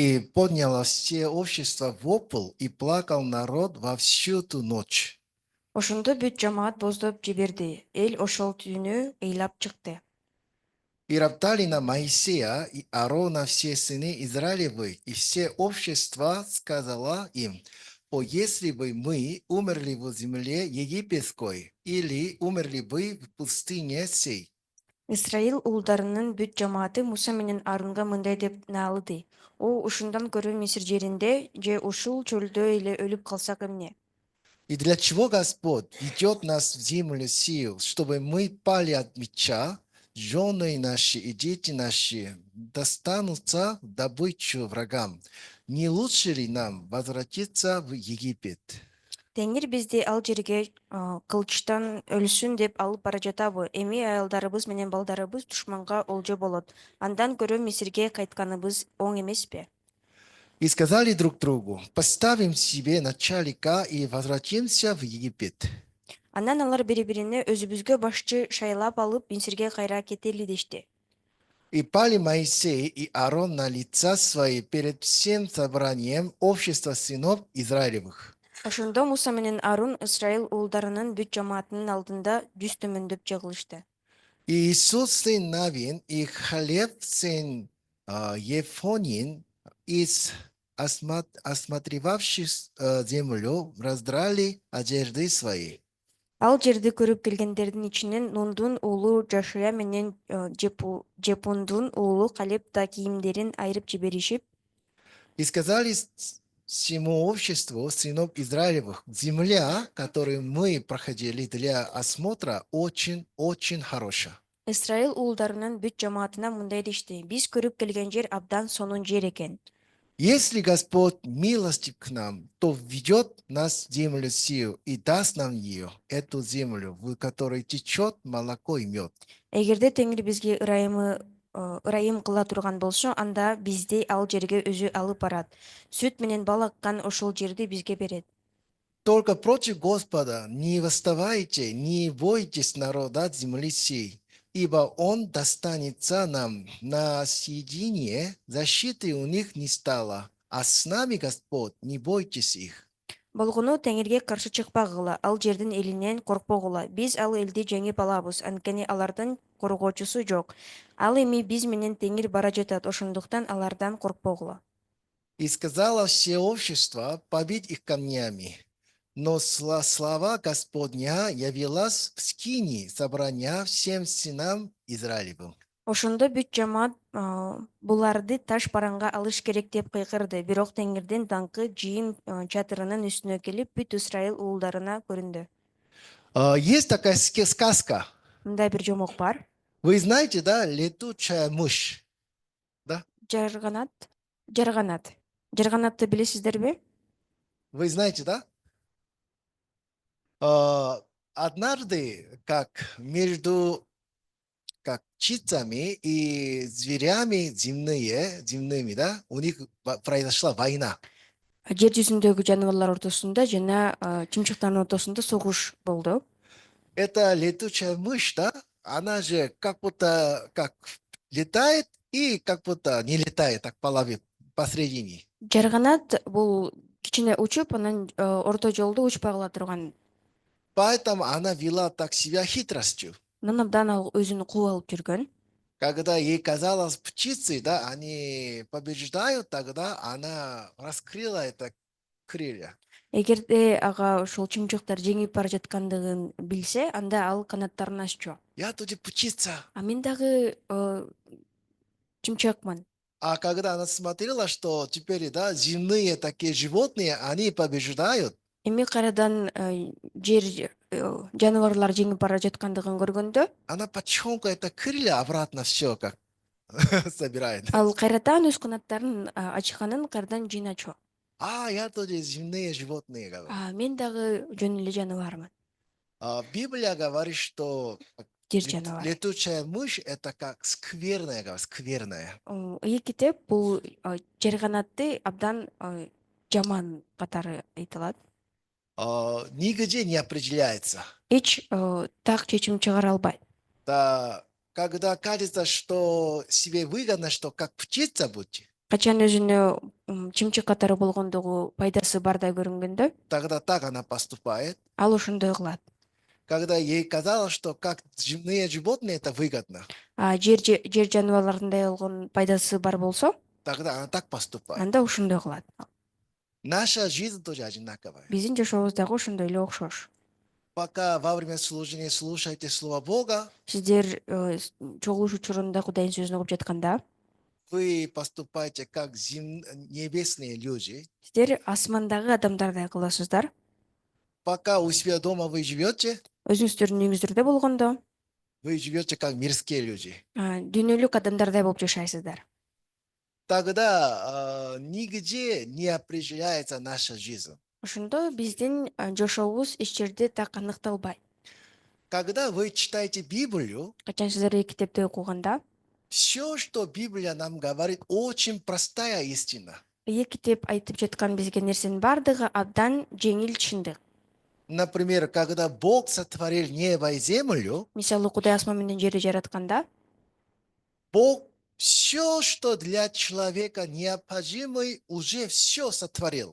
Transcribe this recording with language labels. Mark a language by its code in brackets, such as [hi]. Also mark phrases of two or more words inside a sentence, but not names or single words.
[ru] подняло все общество вопль, и плакал народ во всю ту ночь. [ky] Ошондо бүт жамаат боздоп жиберди. Эл ошол түнү ыйлап чыкты. [ru] И роптали на Моисея и Аарона все сыны Израилевы, и все общество сказала им: «О, если бы мы умерли в земле египетской, или умерли бы в пустыне сей». [ky] Исраил уулдарынын бүт жамааты Муса менен Аарунга мындай деп наалыды. О, ушундан көрө Мисир жеринде же ушул чөлдө эле өлүп калсак эмне? [ru] И для чего Господь ведет нас в землю сил, чтобы мы пали от меча, жены наши и дети наши достанутся в добычу врагам? Не лучше ли нам возвратиться в Египет? [ky] Теңир бизди ал жерге кылычтан өлсүн деп алып бара жатабы? Эми аялдарыбыз менен балдарыбыз душманга олжо болот. Андан көрө Мисирге кайтканыбыз оң эмеспи? [ru] И сказали друг другу: поставим себе начальника и возвратимся в Египет. [ky] Андан алар бири-бирине өзүбүзгө башчы шайлап алып Мисирге кайра кетели дешти. [ru] И пали Моисей и Аарон на лица свои перед всем собранием общества сынов Израилевых. [ky] Ошондо Муса менен Аарун Исраил уулдарынын бүт жамаатынын алдында жүз төмөндөп жыгылышты. [ru] И Иисус сын Навин и Халев сын Ефонин из осматривавших землю раздрали одежды свои. [ky] Ал жерди көрүп келгендердин ичинен Нундун уулу Жашуя менен Жепундун уулу Калеб да кийимдерин айырып жиберишип, [ru] И сказали всему обществу сынов Израилевых: земля, которую мы проходили для осмотра, очень-очень хорошая. [ky] Исраил уулдарынын бүт жамаатына мындай дешти: биз көрүп келген жер абдан сонун жер экен. [ru] Если Господь милостив к нам, то введет нас в землю сию и даст нам ее, эту землю, в которой течет молоко и мед. [ky] Эгерде Теңир бизге ырайым кыла турган болсо, анда бизди ал жерге өзү алып барат. Сүт менен бал аккан ошол жерди бизге берет. [ru] Только против Господа не восставайте, не бойтесь народа от земли сей, ибо он достанется нам на съедение, защиты у них не стало, а с нами Господь, не бойтесь их. [ky] Болгону Теңирге каршы чыкпагыла, ал жердин элинен коркпогула. Биз ал элди жеңип алабыз, анткени алардын коргоочусу жок. Ал эми биз менен Теңир бара жатат, ошондуктан алардан коркпогула. [ru] И сказала все общество побить их камнями. Но слава Господня явилась в скинии собрания всем сынам Израилевым. [ky] Ошондо бүт жамаат буларды таш бараңга алыш керек деп кыйкырды. Бирок Теңирдин даңкы жыйын чатырынын үстүнө келип, бүт Исраил уулдарына көрүндү. [ru] Есть такая сказка. [ky] Мындай бир жомок бар. [ru] Вы знаете, да, летучая мышь? Да? [ky] Жарганат. Жарганат. Жарганатты билесиздерби? [ru] Вы знаете, да? Однажды, как между птицами и зверями земными, да, у них произошла война. [ky] Жер жүзүндөгү жаныбарлар ортосунда жана чымчыктардын ортосунда согуш болду. [ru] Эта летучая мышь, да, она же как будто как летает и как будто не летает, так посередине. [ky] Жарганат бул кичине учуп, анан орто жолдо учпай кала турган. [ru] Поэтому она вела так себя хитростью. [ky] Анан абдан ал өзүн кууп алып жүргөн. [ru] Когда ей казалось птицы, да, они побеждают, тогда она раскрыла это крылья. [ky] Эгерде ага ошол чымчыктар жеңип бара жаткандыгын билсе, анда ал канаттарын аччу. [ru] Я тут птица. [ky] А мен дагы чымчакман. [ru] А когда она смотрела, что теперь, да, земные такие животные, они побеждают, [ky] Эми кайрадан жер жаныбарлар жеңип бара жаткандыгын көргөндө, [ru] она потихоньку это крылья обратно все как собирает. [ky] ал кайрадан өз канаттарын ачканын кайрадан жыйначу. [ru] Я тоже земные животные, говорю. [ky] Мен дагы жөн эле жаныбармын. [ru] Библия говорит, что [ky] Жер жаныбары. [ru] летучая мышь это как скверная, говорю, скверная. [ky] Китеп бул жарганатты абдан жаман катары айтылат. [ru] Нигде не определяется. [ky] Эч так чечим чыгара албайт. [ru] Да, когда кажется, что себе выгодно, что как птица будьте, [ky] качан өзүнө чымчык катары болгондугу пайдасы бардай көрүнгөндө [ru] тогда так она поступает. [ky] ал ошондой кылат. [ru] Когда ей казалось, что как земные животные это выгодно, [ky] Жер жаныбарларындай болгон пайдасы бар болсо, [ru] тогда она так поступает. [ky] анда ошондой кылат. [ru] Наша жизнь тоже одинаковая. [ky] Биздин жашообуз дагы ошондой эле окшош. [ru] Пока во время служения слушайте Слово Бога, [ky] Сиздер чогулуш учурунда Кудайдын сөзүн угуп жатканда, [ru] вы поступаете как небесные люди. [ky] сиздер асмандагы адамдардай кыласыздар. [ru] Пока у себя дома вы живете, [ky] Өзүңүздөрдүн үйүңүздөрдө болгондо [ru] вы живете как мирские люди. [ky] дүйнөлүк адамдардай болуп жашайсыздар. [ru] Тогда нигде не определяется наша жизнь. [ky] Ошондо биздин жашообуз эч жерде так аныкталбайт. [ru] Когда вы читаете Библию, [ky] Качан сиздер китепти окуганда, [ru] все, что Библия нам говорит, очень простая истина. [ky] китеп айтып жаткан бизге нерсенин баардыгы абдан жеңил чындык. [ru] Например, когда Бог сотворил небо и землю, [ky] Мисалы, Кудай асман менен жерди жаратканда, [ru] Бог все, что для человека необходимый, уже все сотворил.